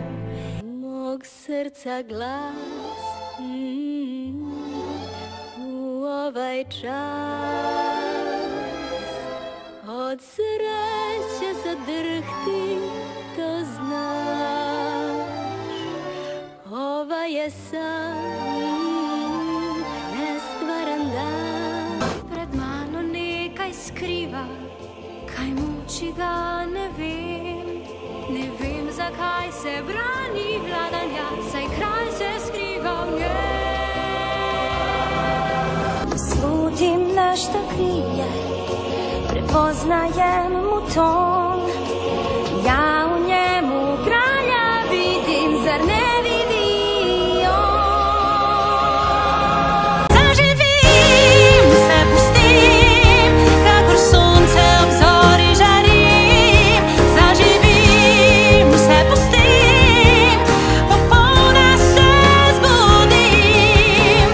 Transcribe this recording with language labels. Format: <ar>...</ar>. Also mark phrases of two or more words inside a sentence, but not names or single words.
<hr>Mog srca glas u ovaj čas od sreće zadrhti, to znaš. Ova je san, nestvaran dan.</hr> <sl>Pred mano nekaj skriva, kaj muči ga ne vem. Ne vem, zakaj se brani vladanja, saj kraj se skriva v njej.</sl> <hr>Slutim nešto krije, prepoznajem mu ton. Ja u njemu kralja vidim, zar ne vidi on?</hr> <sl>Zaživim, se pustim, kakor sonce ob zori žarim. Zaživim, se pustim, popolna se zbudim.</sl>